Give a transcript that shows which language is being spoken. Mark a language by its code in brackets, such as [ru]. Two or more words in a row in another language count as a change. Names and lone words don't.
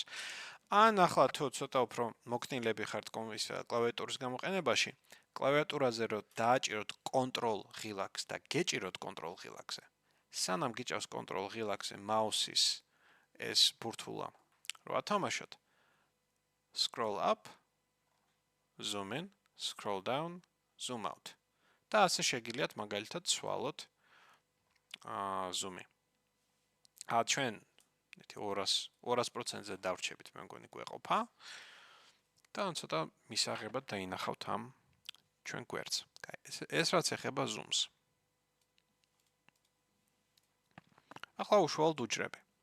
[ka] ან ახლა თუ ცოტა უფრო მოქნილები ხართ კლავიატურის გამოყენებაში, კლავიატურაზე რო დააჭიროთ Ctrl ღილაკს და გეჭიროთ Ctrl ღილაკზე. სანამ გიჭავს Ctrl ღილაკზე მაუსის ეს ბურთულა რო ათამაშოთ, [en] scroll up, zoom in, scroll down, zoom out. [ka] და ასე შეგიძლიათ მაგალითად სვალოთ ზუმი. ჩვენ 200%-ზე დავრჩებით, მე მგონი გვეყოფა. და ცოტა მისაღებად დაინახავთ ამ ჩვენ გვერდს. ეს რაც ეხება ზუმს. ახლა უშუალოდ უჯრები.